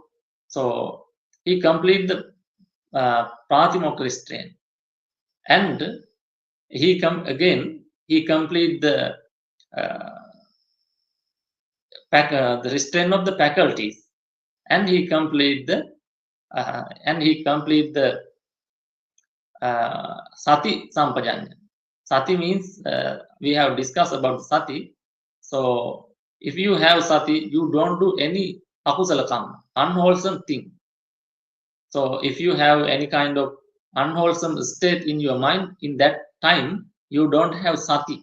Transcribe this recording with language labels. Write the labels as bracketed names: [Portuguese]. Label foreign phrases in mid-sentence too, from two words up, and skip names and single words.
[English] So he completed the Patimokka restraint, and he complete the restraint of the faculties, and he complete the [Pali] sati sampajanya. [English] Sati means we have discussed about sati. So if you have sati, you don't do any [Pali] akusala karma, [English] unwholesome thing. So if you have any kind of unwholesome state in your mind, in that time you don't have sati.